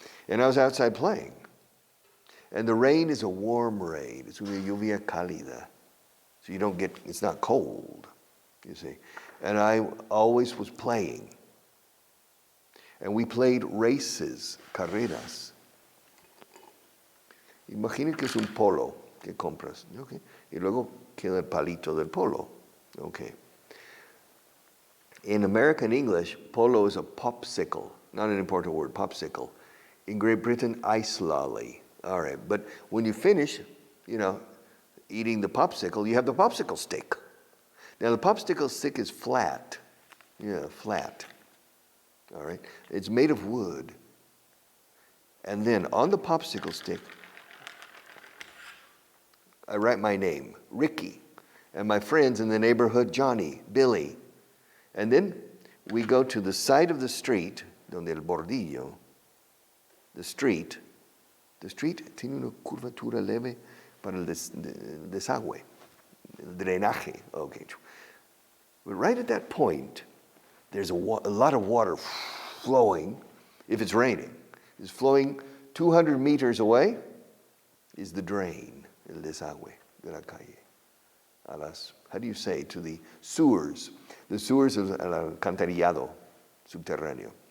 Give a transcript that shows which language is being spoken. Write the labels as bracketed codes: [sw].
[en] And I was outside playing. And the rain is a warm rain. It's [es] una lluvia cálida. [en] So you don't get, it's not cold, you see. And I always was playing. And we played races, carreras. [es] Imaginen que es un polo que compras, okay? Y luego queda el palito del polo, okay? [en] In American English, polo is a popsicle, not an important word, popsicle. In Great Britain, ice lolly. All right, but when you finish, eating the popsicle, you have the popsicle stick. Now the popsicle stick is flat. Yeah, flat. All right, it's made of wood. And then on the popsicle stick, I write my name, Ricky, and my friends in the neighborhood, Johnny, Billy. And then we go to the side of the street, [es] donde el bordillo, [en] the street [es] tiene una curvatura leve para el desagüe, el drenaje. [en] Okay. But right at that point, there's a lot of water flowing, if it's raining. It's flowing 200 meters away is the drain, [es] el desagüe de la calle. [en] How do you say, to the sewers? The sewers is [es] el alcantarillado subterráneo.